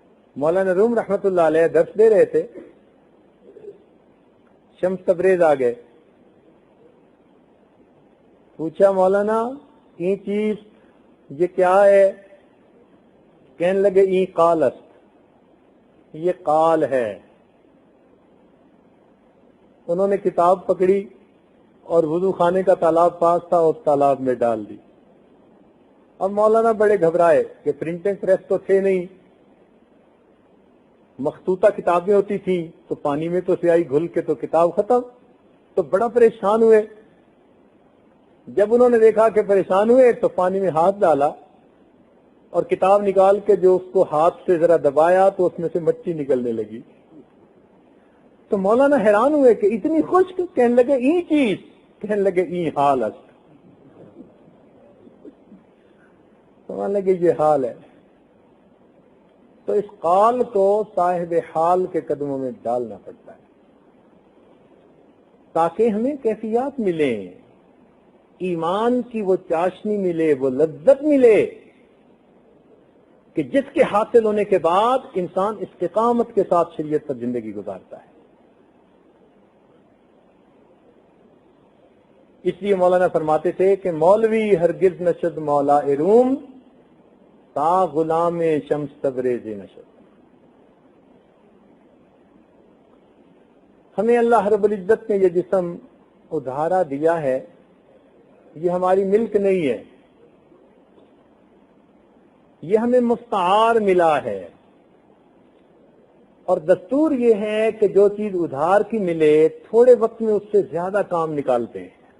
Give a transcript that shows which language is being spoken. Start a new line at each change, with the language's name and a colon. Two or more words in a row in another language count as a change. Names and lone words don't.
Urdu: مولانا روم
Arabic: رحمت اللہ علیہ
Urdu: درس دے رہے تھے، شمس تبریز آ گئے، پوچھا مولانا یہ چیز یہ کیا ہے؟
Persian: کہنے لگے ای قال است،
Urdu: یہ قال ہے۔ انہوں نے کتاب پکڑی اور وضو خانے کا تالاب پاس تھا، اس تالاب میں ڈال دی۔ اب مولانا بڑے گھبرائے کہ پرنٹنگ پریس تو تھے نہیں، مخطوطہ کتابیں ہوتی تھیں تو پانی میں تو سیاہی گھل کے تو کتاب ختم، تو بڑا پریشان ہوئے۔ جب انہوں نے دیکھا کہ پریشان ہوئے تو پانی میں ہاتھ ڈالا اور کتاب نکال کے جو اس کو ہاتھ سے ذرا دبایا تو اس میں سے مچھی نکلنے لگی۔ تو مولانا حیران ہوئے کہ اتنی خشک، کہنے لگے
Persian: ای چیز،
Urdu: کہنے لگے
Persian: ای حال است،
Urdu: سمجھ لگے یہ حال ہے۔ تو اس قال کو صاحب حال کے قدموں میں ڈالنا پڑتا ہے تاکہ ہمیں کیفیات ملیں، ایمان کی وہ چاشنی ملے، وہ لذت ملے کہ جس کے حاصل ہونے کے بعد انسان استقامت کے ساتھ شریعت پر زندگی گزارتا ہے۔ اس لیے مولانا فرماتے تھے کہ
Persian: مولوی ہرگز نشد مولا روم تا غلام شمس تبریز نشد۔
Urdu: ہمیں اللہ رب العزت نے یہ جسم ادھارا دیا ہے، یہ ہماری ملک نہیں ہے، یہ ہمیں مستعار ملا ہے، اور دستور یہ ہے کہ جو چیز ادھار کی ملے تھوڑے وقت میں اس سے زیادہ کام نکالتے ہیں۔